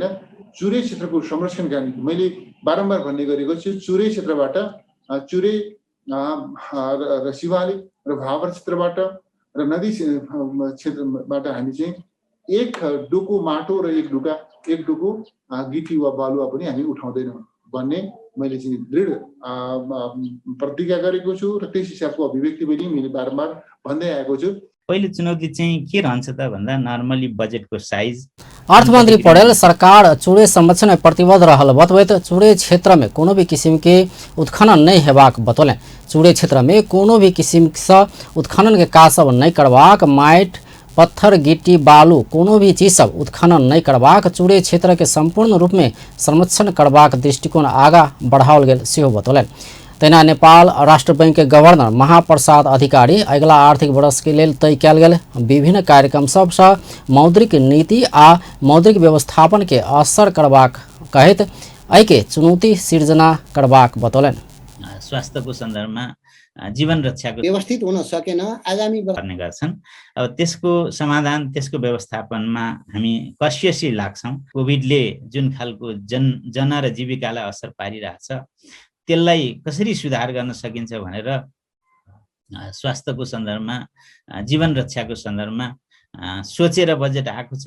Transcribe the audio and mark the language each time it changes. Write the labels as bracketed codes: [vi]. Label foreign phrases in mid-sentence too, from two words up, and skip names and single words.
[ne] चुरे क्षेत्रको संरक्षणका निम्ति मैले बारम्बार भन्ने गरेको छु, चुरे क्षेत्रबाट चुरे र शिवालिक र भावर क्षेत्रबाट र नदी क्षेत्रबाट हामी चाहिँ एक डुकु माटो र एक डुकु गिटी वा बालुवा पनि हामी उठाउँदैनौँ भन्ने मैले चाहिँ दृढ प्रतिज्ञा गरेको छु र त्यस हिसाबको अभिव्यक्ति पनि मैले बारम्बार भन्दै आएको छु। पहिलो चुनौती चाहिँ के रहन्छ त भन्दा नर्मली बजेटको साइज। [mai] अर्थमंत्री पौडेल सरकार चूड़े संरक्षण में प्रतिबद्ध रहल बतबैत चूड़े क्षेत्र में कोनो भी किस्म के उत्खनन नहीं हेबाक बतौलें। चूड़े क्षेत्र में कोनो भी किस्म से उत्खनन के काज सब नहीं करबाक, माइट पत्थर गिट्टी बालू कोनो भी चीज सब उत्खनन नहीं करबाक, चूड़े क्षेत्र के संपूर्ण रूप में संरक्षण करबाक दृष्टिकोण आगा बढ़ाओल गेल सेहो बतौलें। तहिना नेपाल राष्ट्र बैंक के गवर्नर महाप्रसाद अधिकारी अगिला आर्थिक वर्ष के लेल तय कयल गेल विभिन्न कार्यक्रम सबसँ मौद्रिक नीति आ मौद्रिक व्यवस्थापन के असर करबाक कहैत एहिके चुनौती सिर्जना करबाक बतौलें। [ne] स्वास्थ्यको सन्दर्भमा जीवन रक्षाको व्यवस्थित हुन सकेन आगामी गर्ने गर्छन्। अब त्यसको समाधान त्यसको व्यवस्थापनमा हामी कसियसी लाग्छौँ। कोभिडले जुन खालको जन र जीविकालाई असर पारिरहेछ त्यसलाई कसरी सुधार गर्न सकिन्छ भनेर स्वास्थ्यको सन्दर्भमा जीवन रक्षाको सन्दर्भमा सोचेर बजेट आएको छ।